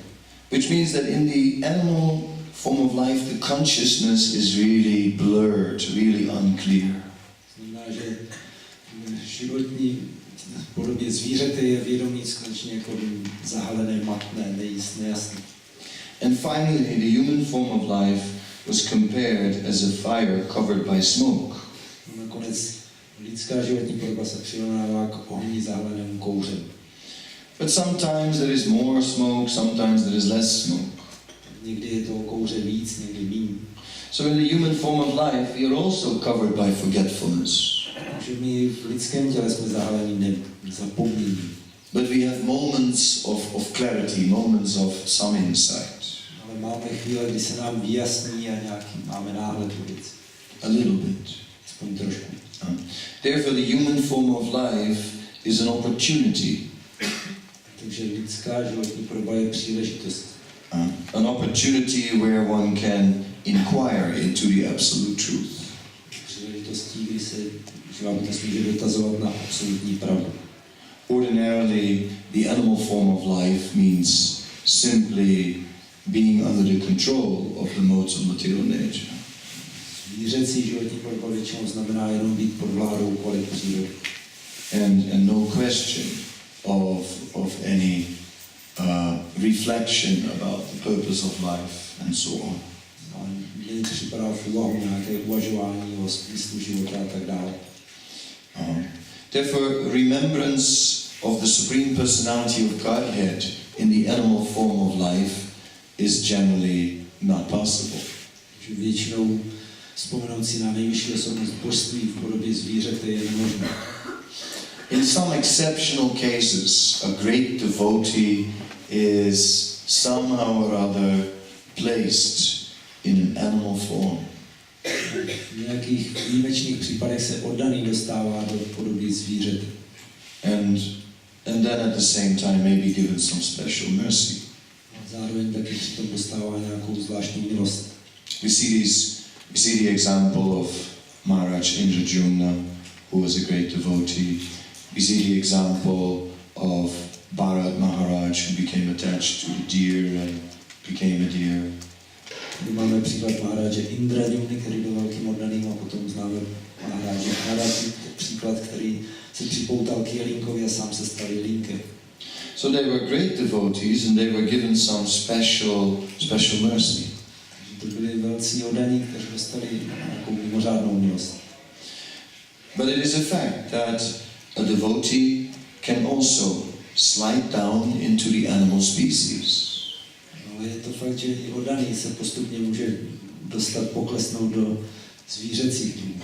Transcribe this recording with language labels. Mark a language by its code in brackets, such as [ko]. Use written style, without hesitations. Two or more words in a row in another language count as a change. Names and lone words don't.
[en] Which means that in the animal form of life, the consciousness is really blurred, really unclear. [cs] Znamená, že životní v podobě zvířete je vědomí skutečně jako zahalené, matné, nejasné. [en] And finally, the human form of life was compared as a fire covered by smoke. [cs] Nakonec lidská životní podoba se přirovnává k ohni zahalenému kouřem. [en] But sometimes there is more smoke, sometimes there is less smoke. [cs] Někdy je toho kouře víc, někdy méně. [en] So in the human form of life, we are also covered by forgetfulness. [cs] Takže my v lidském těle jsme zahaleni zapomnění. [en] But we have moments of clarity, moments of some insight. [cs] Ale máme chvíle, kdy se nám vyjasní a nějaký máme náhled do věci. [en] A little bit. [cs] Aspoň trošku. [en] Therefore the human form of life is an opportunity. [cs] Takže lidská životní podoba je příležitost. [en] An opportunity where one can inquire into the absolute truth. [cs] Příležitostí, kdy se člověk může dotazovat na absolutní pravdu. [en] Ordinarily, the animal form of life means simply being under the control of the modes of material nature. [cs] Zvířecí životní podoba většinou znamená jenom být pod vládou kvalit přírody. [en] And no question of any reflection about the purpose of life and so on. [cs] Mně připadá v úvahu nějaké uvažování o smyslu života a tak dále. [en] Therefore, remembrance of the Supreme Personality of Godhead in the animal form of life is generally not possible. [cs] Většinou vzpomenout si na nejvyšší osobnost božství v podobě zvířete je nemožné. [en] In some exceptional cases, a great devotee is somehow or other placed in an animal form. [cs] V nějakých výjimečných případech se oddaný dostává do podoby zvířete. [en] And then at the same time may be given some special mercy. [cs] Zároveň taky přitom dostává nějakou zvláštní milost. [en] We see the example of Maharaj Indradyumna, who was a great devotee. We see the example of Bharat Maharaj, who became attached to the deer and became a deer. [cs] My máme příklad Maharaje Indradyumny, který byl velkým oddaným, a potom známe Maharaje Hatta, příklad, který se připoutal k jelínkovi a sám se stal jelínkem. [en] So they were great devotees and they were given some special mercy. [cs] To byli velcí oddaní, kteří dostali nějakou mimořádnou milost. [en] But it is a fact that a devotee can also slide down into the animal species. [cs] Ale je to fakt, že i oddaný se postupně může dostat, poklesnout do zvířecích druhů.